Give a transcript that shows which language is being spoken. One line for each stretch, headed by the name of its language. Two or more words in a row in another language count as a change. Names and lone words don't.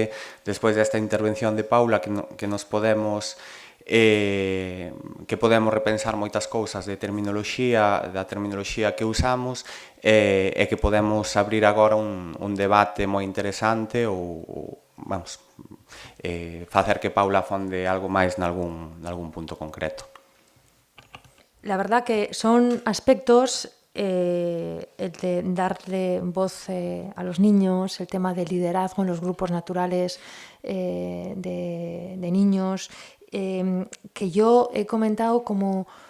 Galician: Creo que despois desta intervención de Paula que nos podemos que podemos repensar moitas cousas da terminoloxía que usamos, e que podemos abrir agora un debate moi interesante ou vamos, facer que Paula afonde algo máis nalgún punto concreto.
Spanish: La verdad que son aspectos, el de darle voz a los niños, el tema del liderazgo en los grupos naturales de niños, que yo he comentado como